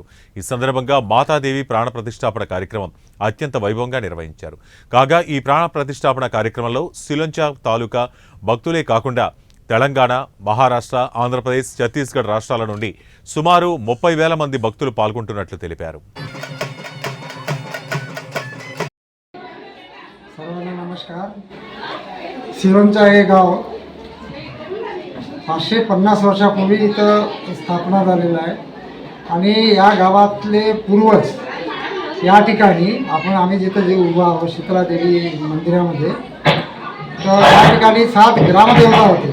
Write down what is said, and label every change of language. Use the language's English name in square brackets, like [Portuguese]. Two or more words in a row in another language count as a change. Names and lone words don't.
[Telugu] ఈ సందర్భంగా మాతాదేవి ప్రాణ ప్రతిష్టాపన కార్యక్రమం అత్యంత వైభవంగా నిర్వహించారు. కాగా ఈ ప్రాణ ప్రతిష్టాపన కార్యక్రమంలో సిలోంచ తాలూకా భక్తులే కాకుండా తెలంగాణ, మహారాష్ట్ర, ఆంధ్రప్రదేశ్, ఛత్తీస్గఢ్ రాష్ట్రాల నుండి సుమారు 30,000 మంది భక్తులు పాల్గొంటున్నట్లు తెలిపారు. [Marathi] सर्वांना नमस्कार. सिरोंचा हे गाव 550 वर्षापूर्वी इथं स्थापना झालेलं आहे आणि या गावातले पूर्वज या ठिकाणी आम्ही जिथं जे उभा आहोत शीतलादेवी मंदिरामध्ये, तर या ठिकाणी 7 ग्रामदेवता होते.